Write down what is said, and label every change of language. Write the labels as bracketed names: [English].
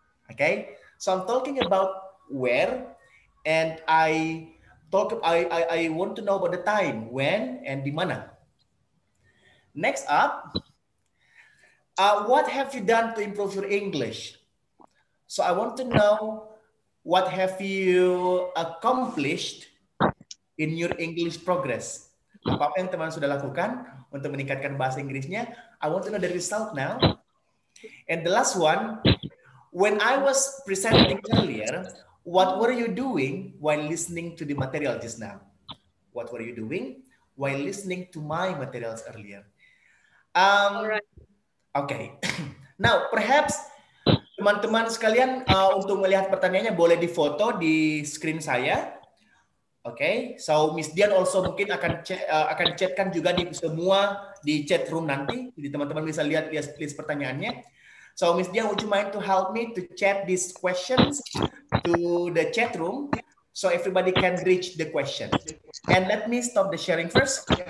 [English] Okay, so I'm talking about where, and I want to know about the time, when, and di mana. Next up, what have you done to improve your English? So I want to know what have you accomplished in your English progress. [Indonesian] Apa yang teman sudah lakukan untuk meningkatkan bahasa Inggrisnya? [English] I want to know the result now. And the last one, when I was presenting earlier, what were you doing while listening to the material just now? What were you doing while listening to my materials earlier? [Indonesian] Okay. [English] Now, perhaps [Indonesian] teman-teman sekalian untuk melihat pertanyaannya boleh difoto di screen saya. Okay. So Miss Dian also mungkin akan chatkan juga di semua di chat room nanti. Jadi teman-teman bisa lihat list pertanyaannya. [English] So Miss Dian, would you mind to help me to chat these questions to the chat room so everybody can reach the question? And let me stop the sharing first.